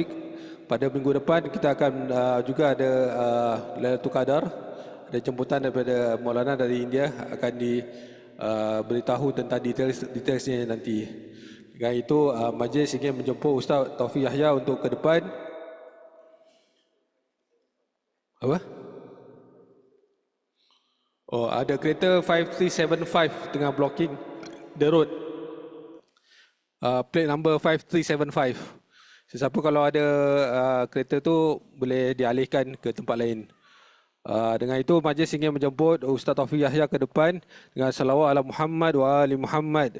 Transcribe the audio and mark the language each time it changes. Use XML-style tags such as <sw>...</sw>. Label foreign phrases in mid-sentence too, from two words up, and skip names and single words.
<ms>Pada minggu depan kita akan juga ada Lailatul Qadar, ada jemputan daripada Maulana dari India, akan diberitahu tentang detailsnya nanti. Dengan itu, majlis ingin menjemput Ustaz Taufik Yahya untuk ke depan. Apa? Oh, ada kereta 5375 tengah</ms> <en>blocking the road. Plate number 5375.</en> <ms>Sesiapa kalau ada kereta tu boleh dialihkan ke tempat lain. Dengan itu, majlis ingin menjemput Ustaz Taufik Yahya ke depan dengan salawat</ms> <ar>على محمد وآل محمد.</ar>